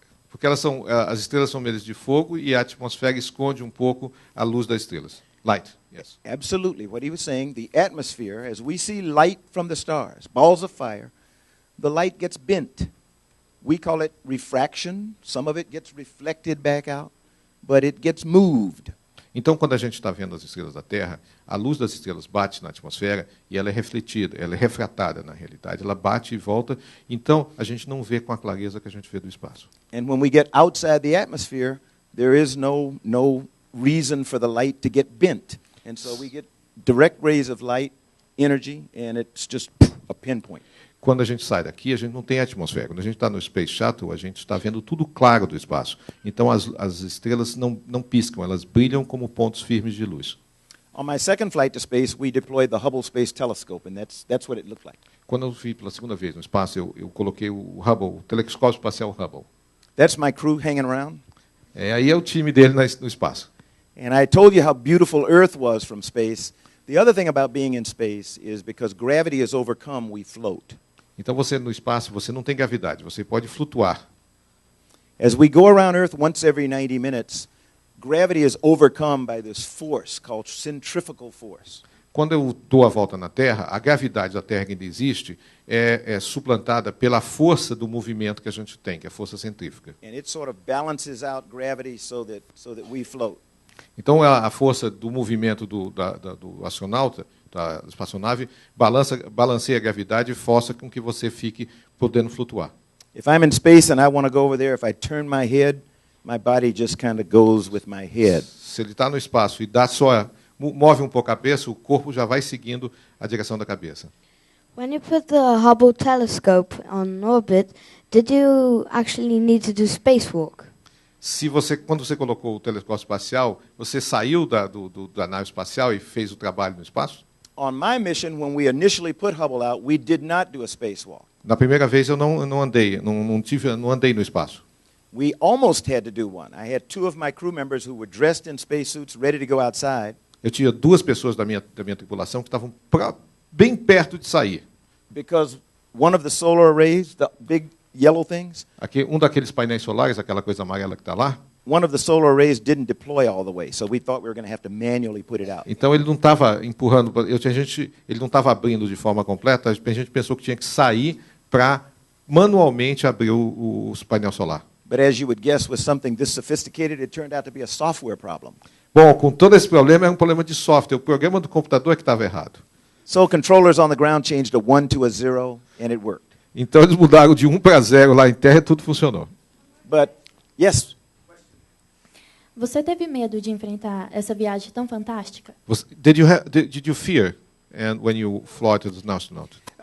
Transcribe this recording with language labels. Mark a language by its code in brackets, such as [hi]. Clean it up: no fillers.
[pt] Porque as estrelas são feitas de fogo e a atmosfera esconde um pouco a luz das estrelas. [en] Light, yes. Absolutely. What he was saying, the atmosphere, as we see light from the stars, balls of fire, the light gets bent. We call it refraction. Some of it gets reflected back out, but it gets moved. [pt] Então, quando a gente está vendo as estrelas da Terra, a luz das estrelas bate na atmosfera e ela é refletida, ela é refratada na realidade. Ela bate e volta, então a gente não vê com a clareza que a gente vê do espaço. [en] And when we get outside the atmosphere, there is no reason for the light to get bent. And so we get direct rays of light, energy, and it's just a pinpoint. [pt] Quando a gente sai daqui, a gente não tem atmosfera. Quando a gente está no Space Shuttle, a gente está vendo tudo claro do espaço. Então, as estrelas não piscam, elas brilham como pontos firmes de luz. [en] On my second flight to space, we deployed the Hubble Space Telescope, and that's what it looked like. [pt] Quando eu fui pela segunda vez no espaço, eu coloquei o Hubble, o telescópio espacial Hubble. [en] That's my crew hanging around. [pt] Aí é o time dele no espaço. [en] And I told you how beautiful Earth was from space. The other thing about being in space is because gravity is overcome, we float. [pt] Então você no espaço, você não tem gravidade, você pode flutuar. [en] As we go around Earth once every 90 minutes, gravity is overcome by this force called centrifugal force. [pt] Quando eu dou a volta na Terra, a gravidade da Terra que ainda existe é suplantada pela força do movimento que a gente tem, que é a força centrífuga. [en] And it sort of balances out gravity so that we float. [pt] Então a força do movimento do astronauta, da espaçonave, balanceia a gravidade e força com que você fique podendo flutuar. [en] If I'm in space and I want to go over there, if I turn my head, my body just kind of goes with my head. [pt] Se ele está no espaço e move um pouco a cabeça, o corpo já vai seguindo a direção da cabeça. [en] When you put the Hubble telescope on orbit, did you actually need to do spacewalk? [pt] Quando você colocou o telescópio espacial, você saiu da nave espacial e fez o trabalho no espaço? [en] On my mission, when we initially put Hubble out, we did not do a spacewalk. [pt] Na primeira vez eu não andei no espaço. [en] We almost had to do one. I had 2 of my crew members who were dressed in spacesuits, ready to go outside. [pt] Eu tinha 2 pessoas da minha tripulação que estavam bem perto de sair. [en] Because one of the solar arrays, the big yellow things, [pt] Aqui, daqueles painéis solares, aquela coisa amarela que está lá, [en] one of the solar arrays didn't deploy all the way, so we thought we were going to have to manually put it out. [pt] então ele não estava empurrando, ele não estava abrindo de forma completa, a gente pensou que tinha que sair para manualmente abrir o painel solar. [en] But as you would guess, with something this sophisticated, it turned out to be a software problem. [pt] Bom, com todo esse problema, é um problema de software. O programa do computador é que estava errado. [en] So controllers on the ground changed a 1 to a 0, and it worked. [pt] Então eles mudaram de 1 para 0 lá em terra e tudo funcionou. [en] But, yes? [pt] Você teve medo de enfrentar essa viagem tão fantástica? [en] Did you fear when you flew as an astronaut?